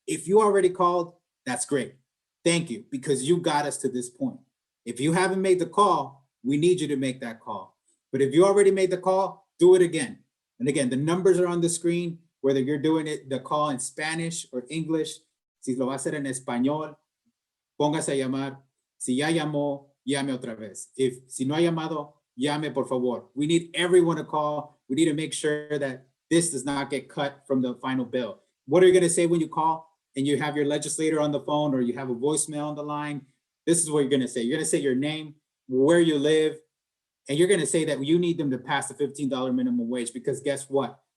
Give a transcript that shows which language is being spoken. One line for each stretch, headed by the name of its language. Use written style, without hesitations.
English: If you already called, that's great. Thank you, because you got us to this point. If you haven't made the call, we need you to make that call. But if you already made the call, do it again. And again, the numbers are on the screen, whether you're doing it, the call in Spanish or English.
Spanish: Si lo va a hacer en español, póngase a llamar. Si ya llamó, llame otra vez. Si no ha llamado, llame por favor.
English: We need everyone to call. We need to make sure that this does not get cut from the final bill. What are you going to say when you call and you have your legislator on the phone or you have a voicemail on the line? This is what you're going to say. You're going to say your name, where you live, and you're going to say that you need them to pass the $15 minimum wage, because guess what?